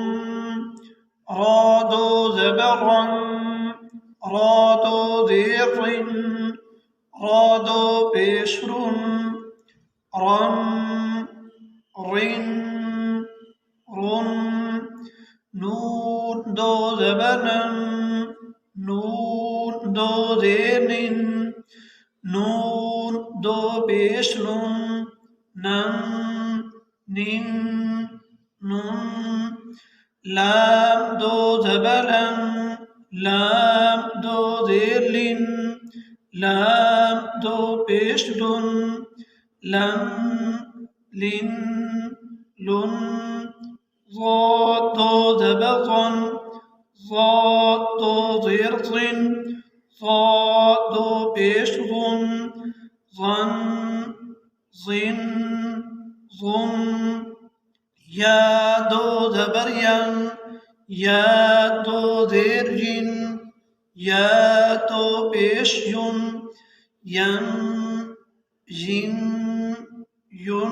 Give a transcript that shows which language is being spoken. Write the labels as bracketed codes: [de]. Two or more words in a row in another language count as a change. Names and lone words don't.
[ur] را دو زبر رن، را دو زیر رن، را دو پیش رن، رن، رن، رن. نون دو زبر نن، نون دو زیر نن، نون دو پیش نن، نن، نن، نن. لام دو زبر لن، لام دو زیر لن، لام دو پیش لن، لن، لن، لن. ضاد دو زبر ظن، ضاد دو زیر ظن، ضاد دو پیش ظن، ظن، ظن، ظن. یا دو زبر ین، یا دو زیر ین، یا دو پیش ین، ین، ین، ین.